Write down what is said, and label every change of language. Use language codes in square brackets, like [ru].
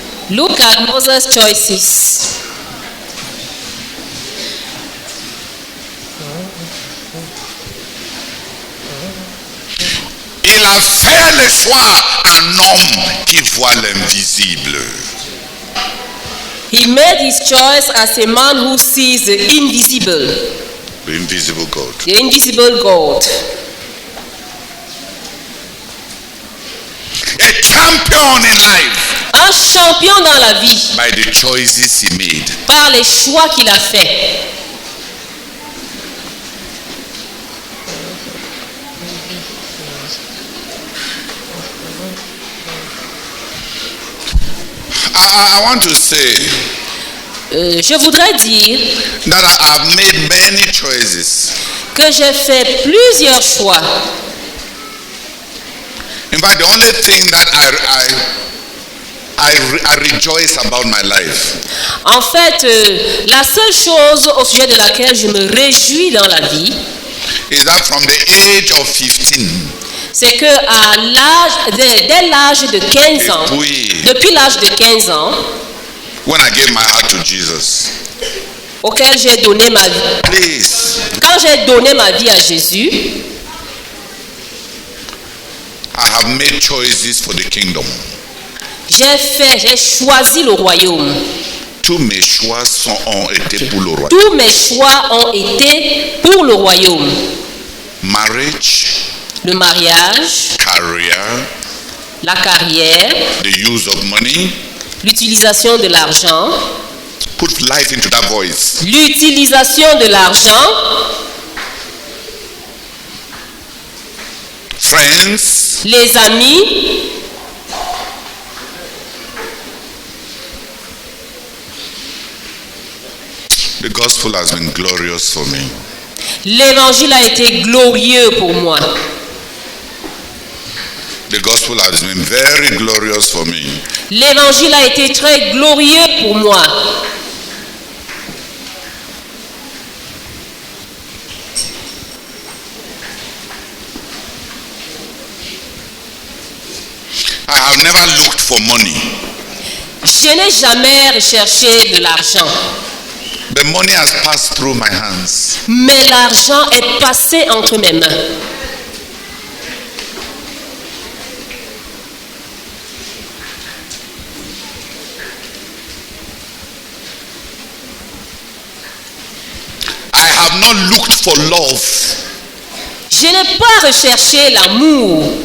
[en] Look at Moses' choices. [fr] Il a fait le choix en homme qui voit l'invisible. [en] He made his choice as a man who sees the invisible, The invisible God. the invisible God. A champion in life [fr] Un champion dans la vie [en] by the choices he made. [fr] par les choix qu'il a faits. [en] I want to say [fr] Je voudrais dire [en] that I have made many choices. [fr] que j'ai fait plusieurs choix. [en] In fact, the only thing that I rejoice about my life [fr] En fait, la seule chose au sujet de laquelle je me réjouis dans la vie, [en] is that from the age of 15, [fr] c'est que dès l'âge de 15 ans, depuis l'âge de 15 ans, [en] when I gave my heart to Jesus, [fr] auquel j'ai donné ma vie, [en] please, [fr] quand j'ai donné ma vie à Jésus, [en] I have made choices for the kingdom. [fr] j'ai choisi le royaume. Tous mes choix ont été pour le royaume. Tous mes choix ont été pour le royaume. [en] Marriage, [fr] Le mariage, [en] career, [fr] la carrière, [en] the use of money, [fr] L'utilisation de l'argent. [en] Put life into that voice. [fr] L'utilisation de l'argent. [en] Friends. [fr] Les amis. [en] The gospel has been glorious for me. [fr] L'évangile a été glorieux pour moi. [en] The gospel has been very glorious for me. [fr] L'évangile a été très glorieux pour moi. [en] I have never looked for money. [fr] Je n'ai jamais recherché de l'argent. [en] The money has passed through my hands. [fr] Mais l'argent est passé entre mes mains. [en] I have not looked for love, [fr] Je n'ai pas recherché l'amour,